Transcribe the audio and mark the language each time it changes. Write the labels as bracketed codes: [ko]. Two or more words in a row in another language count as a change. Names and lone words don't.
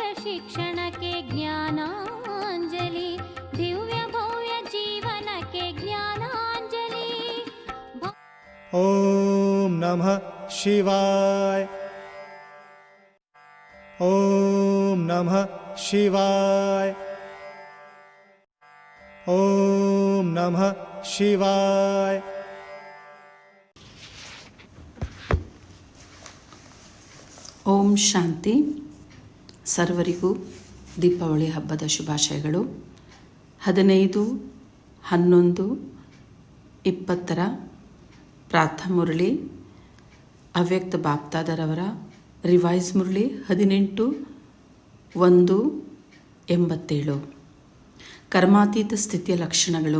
[kn] ಶಿಕ್ಷಣಕ್ಕೆ ಜ್ಞಾನಾಂಜಲಿ, ದಿವ್ಯ ಭವ್ಯ ಜೀವನಕ್ಕೆ ಜ್ಞಾನಾಂಜಲಿ. [sa] ಓಂ ನಮಃ ಶಿವಾಯ. ಓಂ ನಮಃ ಶಿವಾಯ. ಓಂ ನಮಃ ಶಿವಾಯ. ಓಂ ಶಾಂತಿ. [kn] ಸರ್ವರಿಗೂ ದೀಪಾವಳಿ ಹಬ್ಬದ ಶುಭಾಶಯಗಳು. 15/11/20 ಪ್ರಾತಃ ಮುರಳಿ ಅವ್ಯಕ್ತ ಬಾಪ್ತಾದರವರ ರಿವೈಸ್ ಮುರಳಿ 18/1/87 ಕರ್ಮಾತೀತ ಸ್ಥಿತಿಯ ಲಕ್ಷಣಗಳು.